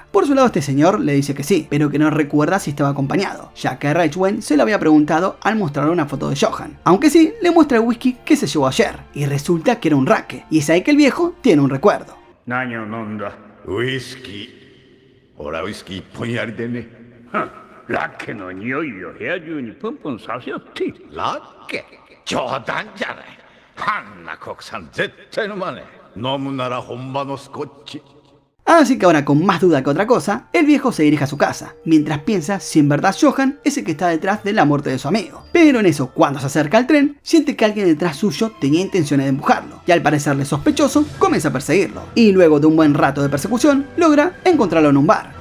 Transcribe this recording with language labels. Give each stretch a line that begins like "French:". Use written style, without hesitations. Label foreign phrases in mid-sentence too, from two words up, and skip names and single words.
Spanish: Por su lado, este señor le dice que sí, pero que no recuerda si estaba acompañado, ya que Ridgway se lo había preguntado al mostrarle una foto de Johan, aunque sí le muestra el whisky que se llevó ayer, y resulta que era un raque, y es ahí que el viejo tiene un recuerdo.
Japanese: Whisky. Ahora whisky 1 本やりでね。ラッケの匂いを部屋中にプンプンさせよっている。ラッケ？冗談じゃない。あんな国産絶対飲まねえ。飲むなら本場のスコッチ。
Spanish: Así que ahora, con más duda que otra cosa, el viejo se dirige a su casa, mientras piensa si en verdad Johan es el que está detrás de la muerte de su amigo. Pero en eso, cuando se acerca al tren, siente que alguien detrás suyo tenía intenciones de empujarlo, y al parecerle sospechoso, comienza a perseguirlo. Y luego de un buen rato de persecución, logra encontrarlo en un bar.